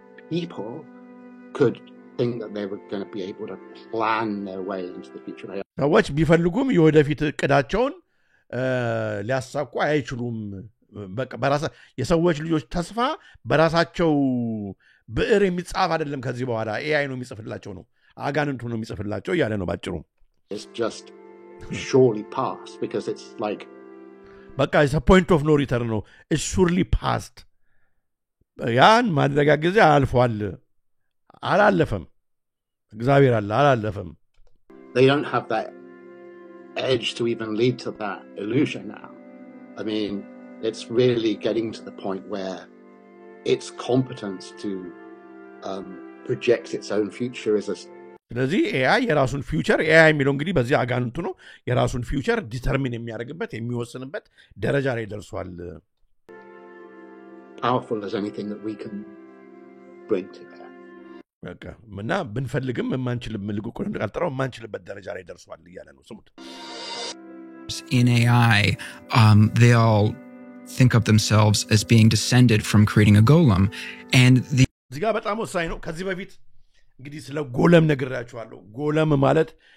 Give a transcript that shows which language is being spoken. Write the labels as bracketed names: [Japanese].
[English] people could think that they were going to be able to plan their way into the future [Amharic] ሰዎች ቢፈልጉም የወደፊት እቅዳቸውን ሊያሳኩ አይችሉም በራሳ የሰዎች ልጆች ተስፋ በራሳቸው ብዕር የሚጻፍ አይደለም ከዚህ በኋላ ኤአይ ነው የሚጽፍላቸው ነው አጋንንቱ ነው የሚጽፍላቸው ያለ ነው ባጭሩ [English] it's just surely past because it's like [Amharic] በቃ [English] it's a point of no return [Amharic] ነው [English] it's surely past [Amharic] ያን ማድረጋ ጊዜ አልፏል አላለፈም እግዚአብሔር አላለፈም [English] they don't have that edge to even lead to that illusion now I mean it's really getting to the point where its competence to project its own future is a [Amharic] ስለዚህ ኤአይ የራሱን ፊውቸር ኤአይ የሚለው እንግዲህ በዚህ አጋንንቱ ነው የራሱን ፊውቸር ዲተርሚን የሚያደርግበት የሚወስንበት ደረጃ ላይ ደርሷል [English] powerful as anything that we can bring to bear [Amharic] በቃ እና ብንፈልግም የማንችልም ልቁቁን እንደቀልጠረው የማንችልበት ደረጃ ላይ ደርሷል እያለ ነው ስሙት [English] in AI they all think of themselves as being descended from creating a golem and [Amharic] እዚህ ጋር በጣም ወሳኝ ነው ከዚህ በፊት እንግዲህ ስለ ጎለም ነግራችኋለሁ ጎለም ማለት